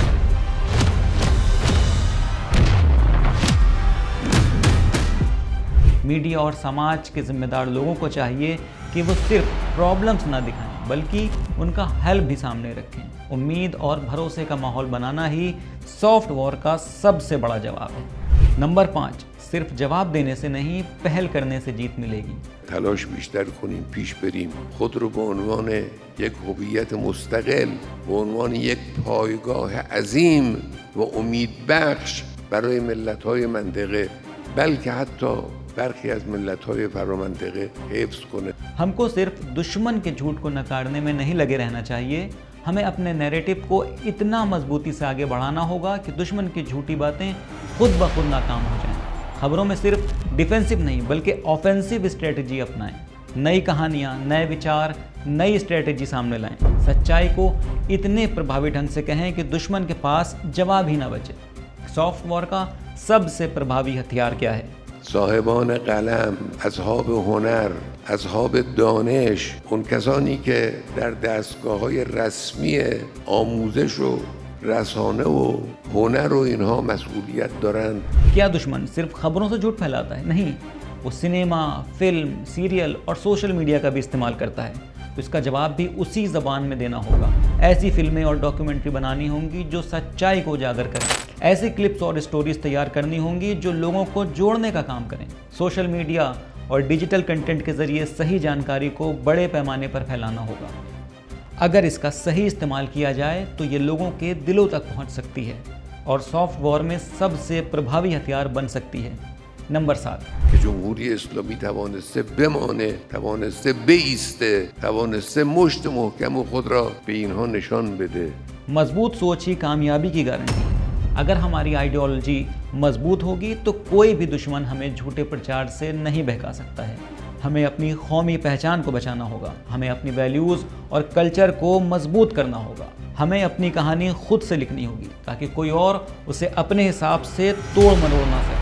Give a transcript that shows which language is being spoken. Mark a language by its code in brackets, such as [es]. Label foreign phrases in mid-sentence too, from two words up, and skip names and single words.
[hi] मीडिया और समाज के जिम्मेदार लोगों को चाहिए कि वो सिर्फ प्रॉब्लम्स ना दिखाएं, बल्कि उनका हल भी सामने रखें। उम्मीद और भरोसे का माहौल बनाना ही [en] soft war [hi] का सबसे बड़ा जवाब है। नंबर 5, सिर्फ जवाब देने से नहीं, पहल करने से जीत मिलेगी। [fa] تلاش بیشتر کنیم، پیش بریم، خود رو به عنوان یک هویت مستقل، به عنوان یک پایگاه عظیم و امیدبخش برای ملت‌های منطقه، بلکه حتی برخی از ملت‌های فرامنطقه حفظ کنه. [hi] हमको सिर्फ दुश्मन के झूठ को नकारने में नहीं लगे रहना चाहिए। हमें अपने नैरेटिव को इतना मजबूती से आगे बढ़ाना होगा कि दुश्मन की झूठी बातें खुद ब खुद नाकाम हो जाएं। खबरों में सिर्फ डिफेंसिव नहीं, बल्कि [en] offensive strategy [hi] अपनाएं। नई कहानियाँ, नए विचार, नई स्ट्रेटजी सामने लाएं। सच्चाई को इतने प्रभावी ढंग से कहें कि दुश्मन के पास जवाब ही ना बचे। सॉफ्ट वॉर का सबसे प्रभावी हथियार क्या है? [fa] صاحبان قلم، اصحاب هنر، اصحاب دانش، اون کسانی که در دستگاه‌های رسمی آموزش و رسانه و هنر و اینها مسئولیت دارند. [hi] क्या दुश्मन सिर्फ खबरों से झूठ फैलाता है? नहीं, वो सिनेमा, फिल्म, सीरियल और [en] social media [hi] का भी इस्तेमाल करता है। तो इसका जवाब भी उसी ज़बान में देना होगा। ऐसी फिल्में और डॉक्यूमेंट्री बनानी होंगी जो सच्चाई को उजागर करें। ऐसी क्लिप्स और स्टोरीज तैयार करनी होंगी जो लोगों को जोड़ने का काम करें। [en] social media [hi] और [en] digital content [hi] के ज़रिए सही जानकारी को बड़े पैमाने पर फैलाना होगा। अगर इसका सही इस्तेमाल किया जाए तो ये लोगों के दिलों तक पहुंच सकती है और [en] soft war [hi] में सबसे प्रभावी हथियार बन सकती है। नंबर 7 [fa] که جمهوری اسلامی توانسته بمانه، توانسته بایسته، توانسته مشت محکم خود را به اینها نشان بده. [hi] मजबूत सोच ही कामयाबी की गारंटी है। अगर हमारी आइडियोलॉजी मजबूत होगी तो कोई भी दुश्मन हमें झूठे प्रचार से नहीं बहका सकता है। हमें अपनी कौमी पहचान को बचाना होगा, हमें अपनी वैल्यूज़ और कल्चर को मजबूत करना होगा, हमें अपनी कहानी खुद से लिखनी होगी ताकि कोई और उसे अपने हिसाब से तोड़ मरोड़ ना सके।